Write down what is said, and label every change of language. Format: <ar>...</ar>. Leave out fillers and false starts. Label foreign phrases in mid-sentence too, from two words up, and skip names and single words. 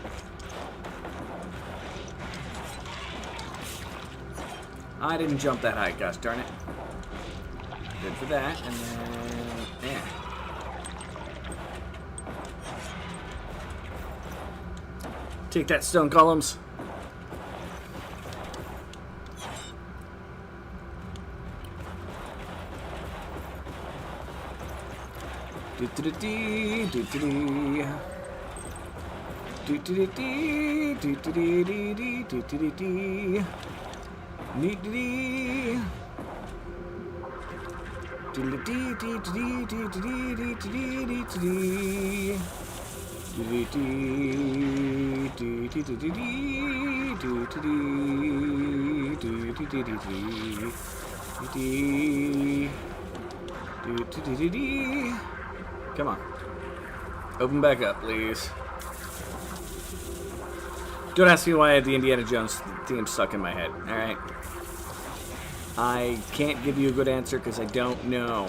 <en>I didn't jump that high, gosh darn it. Good for that, and then yeah. Take that, stone columns. Do-do-do-dee, do-do-dee. Do-do-do-dee, do-do-do-dee, do-do-do-dee. Nee-do-dee. Do-do-dee, do-do-dee, do-do-dee, do-do-dee, do-do-dee. Do-do-dee, do-do-do-dee, do-do-dee, do-do-do-dee, do-do-dee. Do-do-do-do-dee. Come on. Open back up, please. Don't ask me why the Indiana Jones theme stuck in my head, alright? I can't give you a good answer because I don't know.</en>